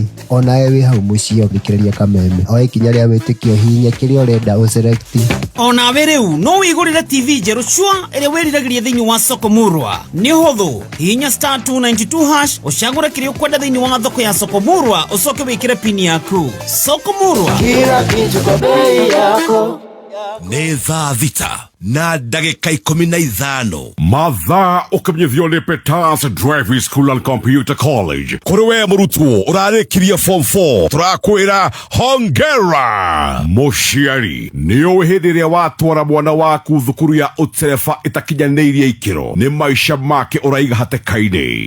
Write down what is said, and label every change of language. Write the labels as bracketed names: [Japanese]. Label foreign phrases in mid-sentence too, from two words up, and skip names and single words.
[Kikuyu] Onawe wĩ hau mũciĩ ũthikĩrĩria Kameme, oya ikinya rĩa wĩtĩkio, hihinya kĩrĩa ũrenda ũselect. Onawe rĩu no wĩgũrĩre TV njerũ cua ĩrĩa wĩriragĩria thĩinĩ wa soko murwa. Nĩ ũhũthũ, hihinya *292# ũcagũre kĩrĩa ũkwenda thĩinĩ wa thoko ya soko murwa, ũcoke wĩkĩre pini yaku. Soko murwa, [Swahili] kila kitu kwa bei yako. [Kikuyu] Nĩ thaa thita na ndagĩka 15. mathaa ũkamenyithio nĩ Peters Driving School and Computer College. Kũrĩ we mũrutwo ũrarĩkirie form 4, tũrakwĩra hongera. Mũciari nĩũĩ hĩndĩ ĩrĩa watwara mwana waku thukuru ya ũtereba ĩtakinyanĩirie ikĩro, nĩ maica make ũraiga hatĩka-inĩ.